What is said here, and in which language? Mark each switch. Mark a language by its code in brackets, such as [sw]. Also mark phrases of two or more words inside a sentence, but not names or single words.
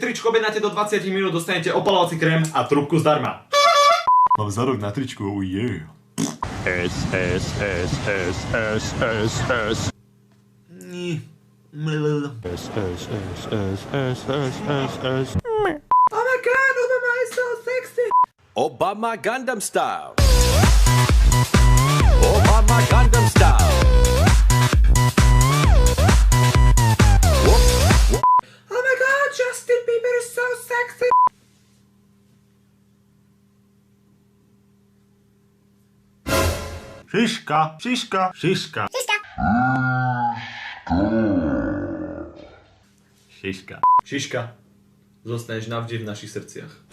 [sk] tričko objednáte do 20 minút, dostanete opalovací krém a trúbku zdarma. Mám zadok na tričku, [en] oh yeah. S. Oh my god, Obama is so sexy! Obama Gangnam Style. Obama Gangnam Style. Oh my god, Justin Bieber is so sexy! [sk] Šiška. Šiška, zostaneš navždy v našich srdciach.